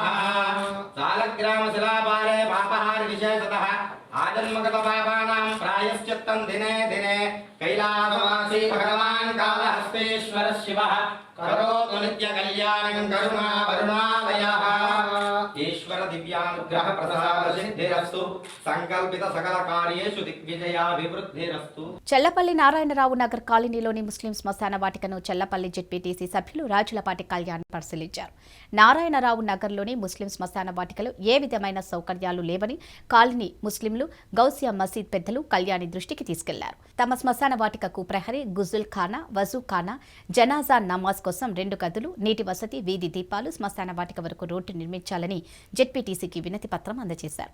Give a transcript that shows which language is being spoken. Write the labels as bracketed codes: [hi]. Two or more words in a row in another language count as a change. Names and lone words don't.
[sa] సాలగ్రామశిలాపాలే పాపహారి విశేషతః ఆజన్మగత పాపానాం ప్రాయశ్చిత్తం దినే దినే కైలాసవాసీ భగవాన్ కాళహస్తీశ్వర శివః కరోతు నిత్య కళ్యాణం కరుణావరుణాలయః. ఈశ్వర దివ్యానుగ్రహ अनुग्रह प्रसाद सिद्धिरस्तु संकल्पित सकल कार्येषु दिग्विजयाभिवृद्धिरस्तु। [te] చెల్లపల్లి నారాయణరావు నగర్ కాలనీలోని ముస్లిం శ్మశాన వాటికను చెల్లపల్లి జెడ్పీటీసీ సభ్యులు రాజులపాటి కళ్యాణ్ పరిశీలించారు. నారాయణరావు నగర్లోని ముస్లిం శ్మశాన వాటికలో ఏ విధమైన సౌకర్యాలు లేవని కాలనీ ముస్లింలు గౌసియా మసీద్ పెద్దలు కళ్యాణి దృష్టికి తీసుకెళ్లారు. తమ శ్మశాన వాటికకు ప్రహరీ, గుజుల్ ఖానా, వజూ ఖానా, జనాజా నమాజ్ కోసం 2 గదులు, నీటి వసతి, వీధి దీపాలు, శ్మశాన వాటిక వరకు రోడ్డు నిర్మించాలని జెడ్పీటీసీకి వినతి పత్రం అందజేశారు.